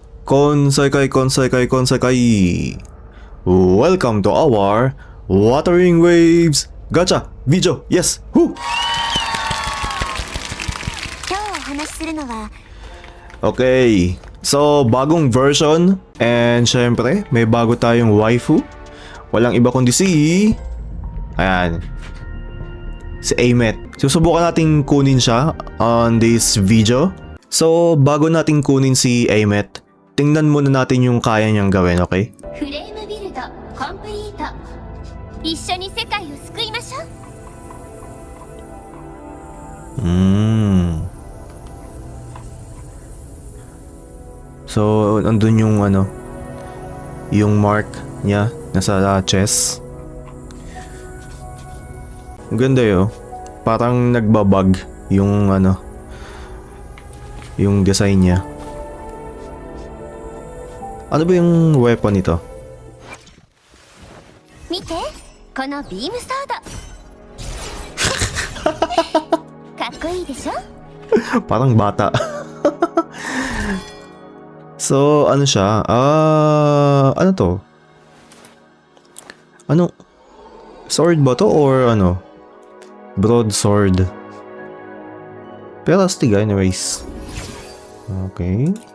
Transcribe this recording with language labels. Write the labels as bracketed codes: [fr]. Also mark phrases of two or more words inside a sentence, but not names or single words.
[en] Konsekai. Welcome to our Watering Waves Gacha video. Yes. Woo! Okay. [tl] So, bagong version. And syempre, may bago tayong waifu. Walang iba kundi si... Ayan. Si Amet. Susubukan nating kunin siya [en] on this video. [tl] So, bago nating kunin si Amet, tingnan muna natin yung kaya niyang gawin, okay? So, andun yung yung mark niya nasa chest. Ang ganda yun. Parang nagbabag yung yung design niya. Ano ba yung weapon nito? [ja] 見て、この [en] beam sword. [ja] かっこいいでしょ? [tl] Parang bata. So, ano siya? Ano to? Ano? Sword ba to or broadsword? Pero astig anyways. Okay.